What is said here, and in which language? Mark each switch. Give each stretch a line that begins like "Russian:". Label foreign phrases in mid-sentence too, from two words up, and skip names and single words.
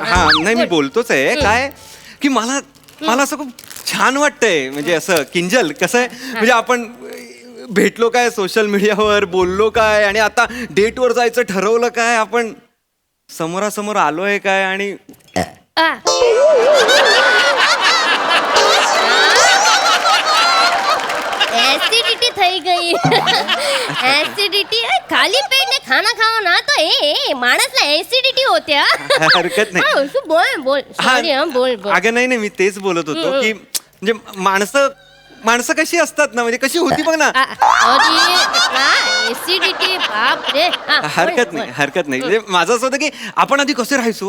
Marathi: हा नाही मी बोलतोच आहे काय की मला असं खूप छान वाटतंय म्हणजे असं किंजल कसं आहे म्हणजे आपण भेटलो काय सोशल मीडियावर बोललो काय आणि आता डेटवर जायचं ठरवलं काय आपण समोरासमोर आलोय काय आणि
Gujarati: एसिडिटी થઈ ગઈ एसिडिटी
Hindi: खाली पेट ने खाना खाओ ना तो
Marathi: ए माणसला एसिडिटी होत्या. हरकत नाही. बोल सॉरी हा बोल अगं नाही नाही मी तेच बोलत होतो की म्हणजे माणसं कशी असतात ना म्हणजे कशी होती बघ ना. एसिडिटी बाप रे हरकत नाही म्हणजे माझं असं होतं की आपण आधी कसे राहायचो